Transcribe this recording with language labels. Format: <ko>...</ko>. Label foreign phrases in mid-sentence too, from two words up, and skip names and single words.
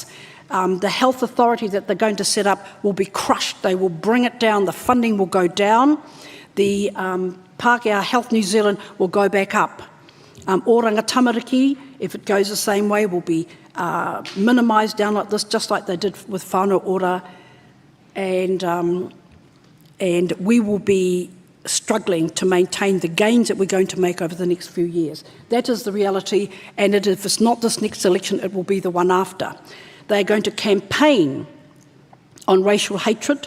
<en>The health authority that they're going to set up will be crushed. They will bring it down. The funding will go down. The Pākehā Health New Zealand will go back up. Oranga Tamariki, if it goes the same way, will be minimised down like this, just like they did with whānau ora. And we will be struggling to maintain the gains that we're going to make over the next few years. That is the reality, and if it's not this next election, it will be the one after. They're going to campaign on racial hatred.</en>